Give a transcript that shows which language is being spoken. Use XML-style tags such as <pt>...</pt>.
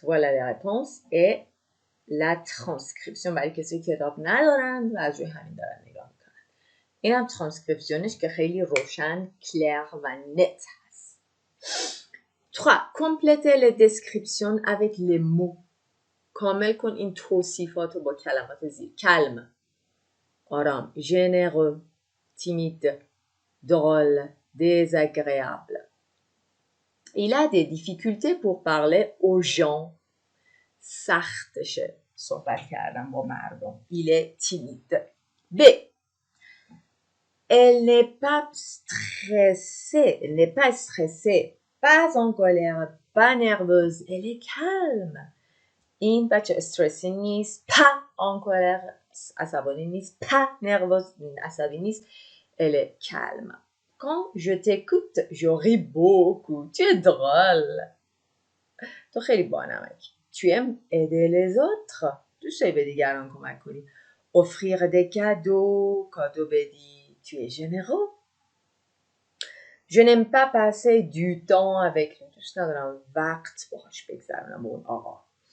<fr>Voilà les réponses et la transcription</fr> <fa>برای کسی که کتاب ندارن و از روی همین دارن نگاه میکنن. این هم ترانسکریپشنش که خیلی روشن، کلیر و نت هست. 3.</fa> <fr>Complétez les descriptions avec les mots.</fr> <fa>کامل کن این توصیفات رو با کلمات زیر.</fa> <fr>کلم، آرام، généreux, timide, drôle, désagréable. Il a des difficultés pour parler aux gens.</fr> <fa>سختشه صحبت کردن با مردم.</fa> <fr>Il est timide.</fr> <fa>B.</fa> <fr>Elle n'est pas stressée. Elle n'est pas stressée. Pas en colère. Pas nerveuse. Elle est calme.</fr> <fa>این بچه استرسی نیست.</fa> <fr>pas en colère</fr> <fa>عصبانی نیست.</fa> <fr>pas nerveuse</fr> <fa>عصبی نیست.</fa> <fr>Elle est calme. Quand je t'écoute, je ris beaucoup. Tu es drôle.</fr> <fa>تو خیلی بانمکی.</fa> <fr>Tu aimes aider les autres.</fr> <fa>دوست داری به دیگران کمک کنی.</fa> <fr>Offrir des cadeaux.</fr> <fa>کادو بدی.</fa> <fr>Tu es généreux. Je n'aime pas passer du temps avec lui.</fr> <fa>دوست ندارم وقت باهاش بگذرونم با اون آقا.</fa>